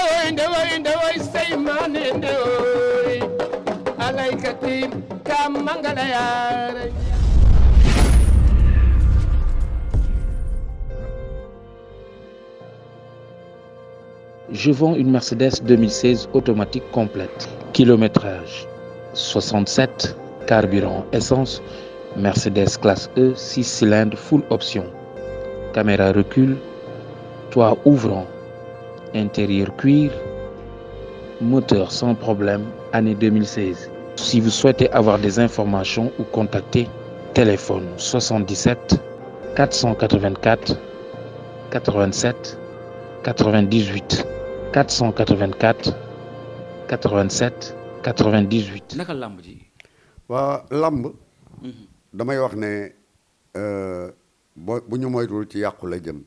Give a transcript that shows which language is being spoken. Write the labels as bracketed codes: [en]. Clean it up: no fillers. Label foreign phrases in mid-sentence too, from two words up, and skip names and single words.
[fr] ndewoy say mane ndewoy alaykati kam mangala yaare. Je vends une Mercedes 2016 automatique complète. Kilométrage 67, carburant essence, Mercedes classe E, 6 cylindres full option. Caméra recul, toit ouvrant, intérieur cuir, moteur sans problème, année 2016. Si vous souhaitez avoir des informations ou contacter, téléphone 77 484 87 98 484 87 98. [wo] naka làmb ji. waa làmb damay wax ne bu ñu moytuwul ci yàqu la jëm.